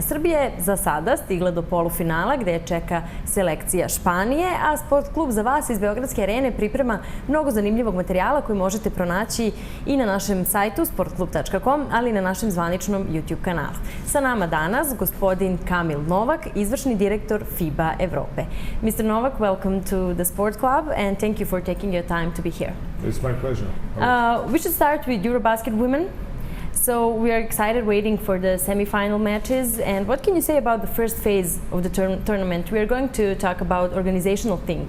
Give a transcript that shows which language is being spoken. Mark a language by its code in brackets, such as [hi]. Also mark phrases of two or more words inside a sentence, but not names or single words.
[sr] Srbija je za sada stigla do polufinala gde je čeka selekcija Španije, a Sport klub za vas iz Beogradske arene priprema mnogo zanimljivog materijala koji možete pronaći i na našem sajtu sportklub.com, ali i na našem zvaničnom YouTube kanalu. Sa nama danas gospodin Kamil Novak, izvršni direktor FIBA Evrope. [en] Mr. Novak, welcome to the Sport Club and thank you for taking your time to be here. It's my pleasure. We should start with Eurobasket women. So we are excited waiting for the semi-final matches. And what can you say about the first phase of the tournament? We are going to talk about organizational things.